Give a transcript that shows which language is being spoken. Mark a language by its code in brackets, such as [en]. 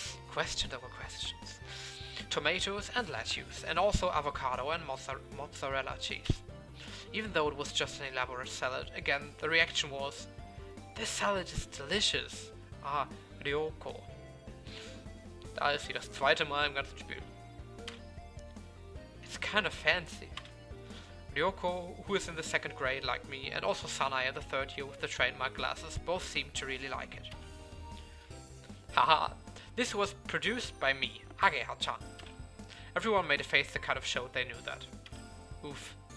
[en] Questions over questions. Tomatoes and lettuce, and also avocado and mozzarella cheese. Even though it was just an elaborate salad, again the reaction was, "This salad is delicious." Ah, Ryoko. [de] Da ist sie das zweite Mal im ganzen Spiel. [en] It's kind of fancy. Ryoko, who is in the 2nd grade like me, and also Sanai in the 3rd year with the trademark glasses, both seemed to really like it. Haha, this was produced by me, Ageha-chan. Everyone made a face that kind of showed they knew that. Oof.